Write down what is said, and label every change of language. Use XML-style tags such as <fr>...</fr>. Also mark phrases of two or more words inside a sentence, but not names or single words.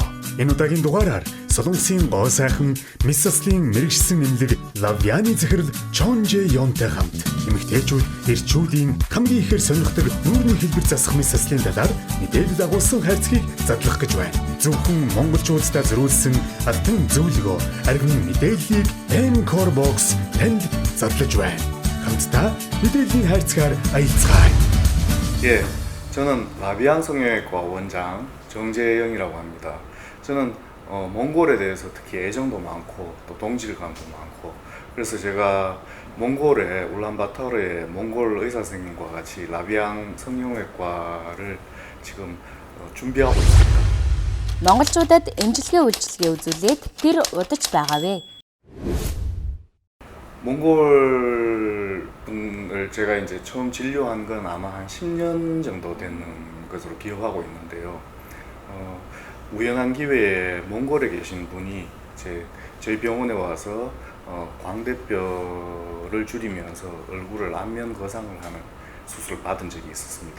<mn>Энэ удаагийн дугаараар Солонгосын гоо сайхан Миссаслын мэрэгшсэн эмнэлэг Лавьяны захирал Чон Жэ Йонтэй хамт эмэгтэйчүүд эрчүүдийн хамгийн ихээр сонирхдог нүүрний хэлбэр засах Миссаслын талаар мэдээлэл агуулсан хайрцгийг задлах гэж байна. Зөвхөн монголчуудтай зориулсан алтан зөвлөгөө аргин мэдээллийг M-Core Box танд задлаж байна. хамтдаа мэдээллийн хайрцгаар аялцгаая.</mn> <ko>예, 저는 라비안 성형외과 원장 정재영이라고 합니다. 저는 몽골에 대해서 특히 애정도 많고 또 동질감도 많고 그래서 제가 몽골의 울란바토르의 몽골 의사 선생님과 같이 라비안 성형외과를 지금 준비하고 있습니다.</ko> <mn>монголчуудад эмчилгээ үйлчилгээ үзүүлээд тэр удаж байгаа вэ?</mn> <ko>몽골 분을 제가 이제 처음 진료한 건 아마 한 10년 정도 되는 것으로 기억하고 있는데요. 우연한 기회에 몽골에 계신 분이 저희 병원에 와서 광대뼈를 줄이면서 얼굴을 안면 거상을 하는 수술을 받은 적이 있었습니다.</ko>